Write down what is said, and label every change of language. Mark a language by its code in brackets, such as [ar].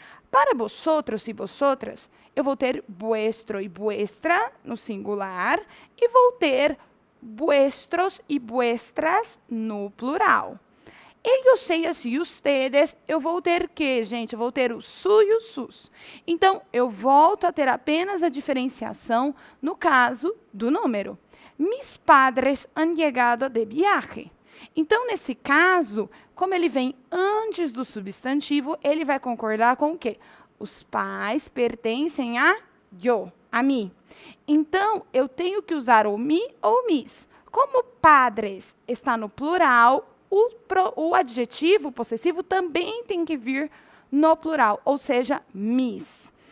[pt] Para vosotros e vosotras, eu vou ter vuestro e vuestra no singular e vou ter vuestros e vuestras no plural. Ellos, ellas e ustedes, eu vou ter que, gente? Eu vou ter o su e o sus. Então, eu volto a ter apenas a diferenciação no caso do número. [es] Mis padres han llegado de viaje. [pt] Então, nesse caso, como ele vem antes do substantivo, ele vai concordar com o quê? Os pais pertencem a yo, a mim. Então, eu tenho que usar o mi ou mis. Como padres está no plural, o adjetivo possessivo também tem que vir no plural, ou seja, mis.